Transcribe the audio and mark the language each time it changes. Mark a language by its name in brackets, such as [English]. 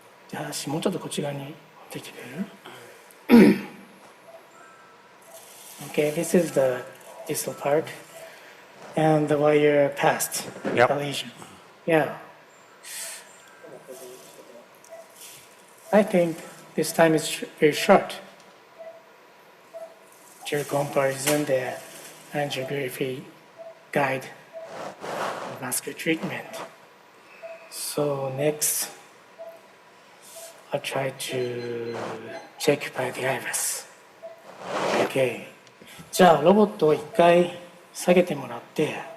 [Japanese] じゃあ、もうちょっとこっち側に持ってきてくれる？ [English] Okay, this is the distal part, and the wire passed the lesion. Yeah. I think this time is very short. To comparison the angiography guide for vascular treatment. So next, I'll try to check by the IVAS. Okay. [Japanese] じゃあロボットを一回下げてもらって、